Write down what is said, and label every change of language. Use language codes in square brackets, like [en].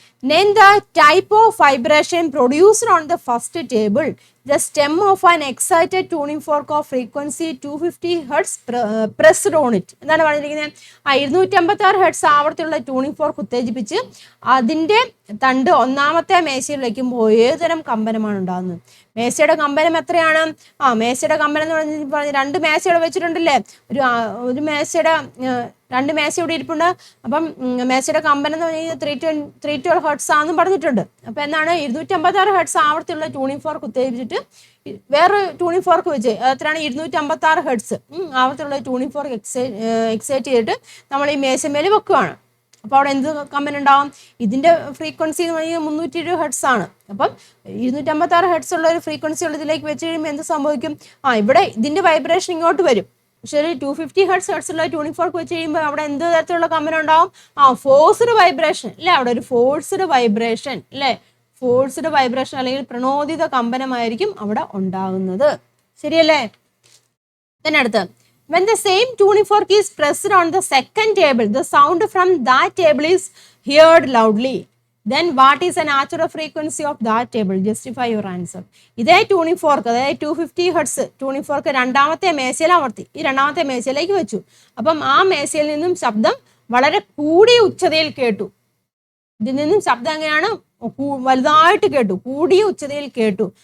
[en] Name the type of vibration produced on the first table. The stem of an excited tuning fork of frequency 250 Hz pressed on it. [ml] എന്താണ് പറഞ്ഞിരിക്കുന്നത്? 256 hertz ആവർത്തിയുള്ള tuning fork ഉത്തേജിപ്പിച്ച് അതിന്റെ തണ്ട് ഒന്നാമത്തെ മേശയിൽ വയ്ക്കുമ്പോൾ ഏതുതരം കമ്പനമാണ് ഉണ്ടാകുന്നത്? മേശയുടെ കമ്പനം എത്രയാണ്? മേശയുടെ കമ്പനം എന്ന് പറഞ്ഞ് 2 മേശയുടെ വെച്ചിട്ടുണ്ടല്ലേ? ഒരു മേശയുടെ 2 മേശ ഇവിടെ ഇരിപ്പുണ്ട്. അപ്പം മേശയുടെ കമ്പനം എന്ന് പറഞ്ഞാൽ 312 ഹെർട്സ് ആണെന്നും പറഞ്ഞിട്ടുണ്ട്. അപ്പൊ എന്താണ്? 256 ഹെർട്സ് ആവർത്തിയുള്ള ട്യൂണിംഗ് ഫോർക്ക് ഉത്തേജിപ്പിച്ചിട്ട് വേറെ ട്യൂണിംഗ് ഫോർക്ക് വെച്ച് എത്രയാണ്? 256 ഹെർട്സ് ആവർത്തിയുള്ള ട്യൂണിംഗ് ഫോർക്ക് എക്സൈറ്റ് ചെയ്തിട്ട് നമ്മൾ ഈ മേശമേൽ വെക്കുകയാണ്. അപ്പോൾ അവിടെ എന്ത് കമ്പനം ഉണ്ടാവും? ഇതിന്റെ ഫ്രീക്വൻസി എന്ന് പറഞ്ഞാൽ 320 ഹെർട്സ് ആണ്. അപ്പം 256 ഹെർട്സ് ഉള്ള ഒരു ഫ്രീക്വൻസി ഉള്ളതിലേക്ക് വെച്ച് കഴിയുമ്പോൾ എന്ത് സംഭവിക്കും? ഇവിടെ ഇതിന്റെ വൈബ്രേഷൻ ഇങ്ങോട്ട് വരും. പക്ഷെ ഒരു 250 ഹെർട്സ് ഉള്ള ട്യൂണിംഗ് ഫോർക്ക് വെച്ച് കഴിയുമ്പോൾ അവിടെ എന്ത് തരത്തിലുള്ള കമ്പനം ഉണ്ടാവും? ഫോഴ്സ്ഡ് വൈബ്രേഷൻ അല്ലേ? അവിടെ ഒരു ഫോഴ്സ്ഡ് വൈബ്രേഷൻ അല്ലേ? ഫോഴ്സ്ഡ് വൈബ്രേഷൻ അല്ലെങ്കിൽ പ്രണോദിത കമ്പനമായിരിക്കും അവിടെ ഉണ്ടാകുന്നത്. ശരിയല്ലേ? അടുത്ത് [en] when the same tuning fork is pressed on the second table, the sound from that table is heard loudly. Then what is the natural frequency of that table? Justify your answer. [ml] ഇതേ tuning fork, അതായത് 250 hertz tuning fork രണ്ടാമത്തെ മേശയിൽ അമർത്തി ഈ രണ്ടാമത്തെ മേശയിലേക്ക് വെച്ചു. അപ്പം ആ മേശയിൽ നിന്നും ശബ്ദം വളരെ കൂടിയ ഉച്ചതയിൽ കേട്ടു. ഇതിൽ നിന്നും ശബ്ദം എങ്ങനെയാണ്? വലുതായിട്ട് കേട്ടു, കൂടിയ ഉച്ചതയിൽ കേട്ടു.